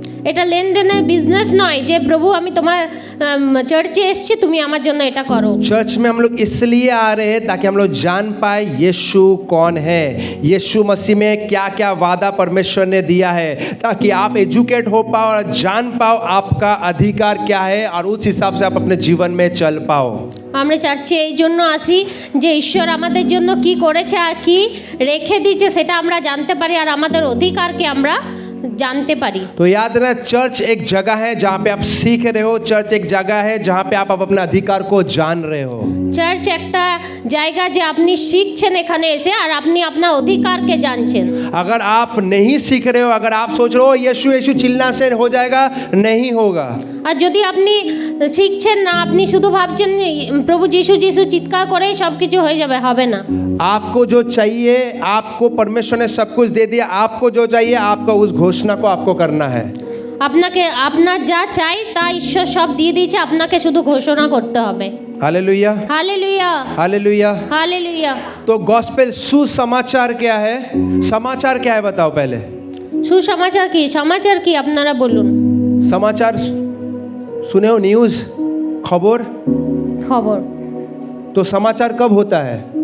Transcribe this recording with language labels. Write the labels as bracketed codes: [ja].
[bn] এটা লেনদেনের বিজনেস নয় যে প্রভু আমি তোমার চার্চে এসেছি তুমি আমার জন্য এটা করো। [hi] चर्च में हम लोग इसलिए आ रहे हैं ताकि हम लोग जान पाए यीशु कौन है, यीशु मसीह में क्या क्या वादा परमेश्वर ने दिया है, ताकि आप एजुकेट हो पाओ और जान पाओ आपका अधिकार क्या है और उस हिसाब से आप अपने जीवन में चल पाओ। [bn] আমরা চার্চে এই জন্য আসি যে ঈশ্বর আমাদের জন্য কি করেছে আর কি রেখে দিয়েছে সেটা আমরা জানতে পারি আর আমাদের অধিকারকে আমরা जानते पारी। [hi] तो याद रखना चर्च एक जगह है जहाँ पे आप सीख रहे हो, चर्च एक जगह है जहाँ पे आप अपने अधिकार को जान रहे हो। [bn] চার্চ একটা জায়গা যে আপনি শিখছেন এখানে এসে আর আপনি আপনার অধিকারকে জানছেন। [hi] अगर आप नहीं सीख रहे हो, अगर आप सोच रहे हो यीशु यीशु चिल्ला से हो जाएगा, नहीं होगा। [bn] আর যদি আপনি শিখছেন না, আপনি শুধু ভাবছেন প্রভু যিশু যিশু চিৎকার করে সব কিছু হয়ে যাবে, হবে না। [hi] आपको जो चाहिए आपको परमेश्वर ने सब कुछ दे दिया, आपको जो चाहिए आपको उस घोषणा को आपको करना है। [bn] আপনাকে আপনার যা চাই তা ঈশ্বর সব দিয়ে দিয়েছে, আপনাকে শুধু ঘোষণা করতে হবে। [hi] Hallelujah hallelujah hallelujah. हालेलुया। तो गॉस्पेल सुसमाचार क्या है? समाचार क्या है बताओ पहले। [bn] সুসমাচার কি? সমাচার কি আপনারা বলুন। [hi] समाचार सुने हो? न्यूज़, खबर। [bn] খবর [hi] तो समाचार कब होता है?